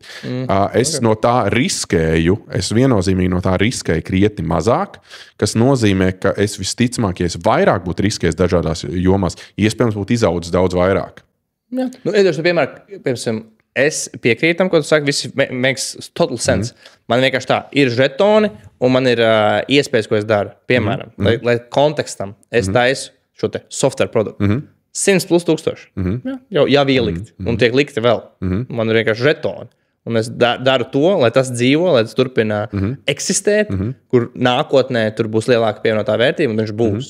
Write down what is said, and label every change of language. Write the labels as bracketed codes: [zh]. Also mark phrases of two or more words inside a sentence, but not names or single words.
[lv] Es no tā riskēju, es viennozīmīgi no tā riskēju krietni mazāk, kas nozīmē, ka es visticamāk, ja es vairāk būtu riskējis dažādās jomās, iespējams būtu izaudzis daudz vairāk. Jā. Iedošu piemēram, es piekrītu tam, ko tu saki, viss [en] makes total sense. [lv] Man vienkārši tā, ir žetoni, un man ir iespējas, ko es daru. Piemēram, lai kontekstam es taisu šo te software produktu. 100 plus 1000. Jau ielikt. Un tiek likti vēl. Man ir vienkārši žetoni. Un es daru to, lai tas dzīvo, lai tas turpina eksistēt, kur nākotnē tur būs lielāka pievienotā vērtība, un viņš būs.